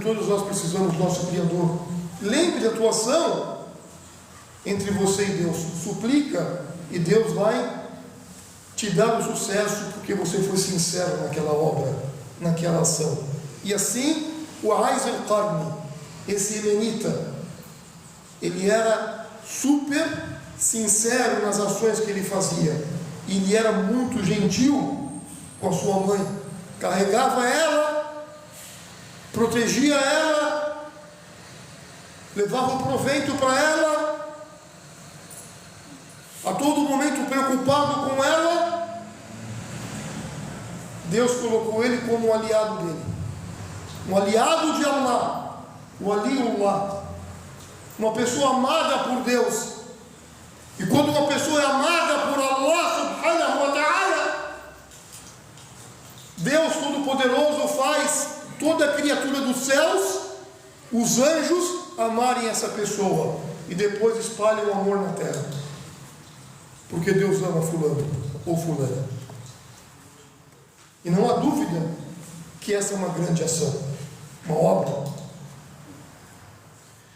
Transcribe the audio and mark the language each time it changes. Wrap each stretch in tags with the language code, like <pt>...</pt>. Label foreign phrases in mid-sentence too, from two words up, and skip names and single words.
<pt>Todos nós precisamos do nosso Criador. Lembre da tua ação entre você e Deus, suplica, e Deus vai te dar o sucesso, porque você foi sincero naquela obra, naquela ação. E assim, o Ais al-Qarni, esse yemenita, ele era super sincero nas ações que ele fazia, e ele era muito gentil com a sua mãe, carregava ela, protegia ela, levava o proveito para ela, a todo momento preocupado com ela. Deus colocou ele como um aliado dele, um aliado de Allah, o Aliullah, uma pessoa amada por Deus. E quando uma pessoa é amada por Allah</pt> <ar>سبحانه وتعالى,</ar> <pt>Deus Todo-Poderoso faz toda a criatura dos céus, os anjos, amarem essa pessoa, e depois espalhem o amor na terra, porque Deus ama fulano ou fulana. E não há dúvida que essa é uma grande ação, uma obra.</pt>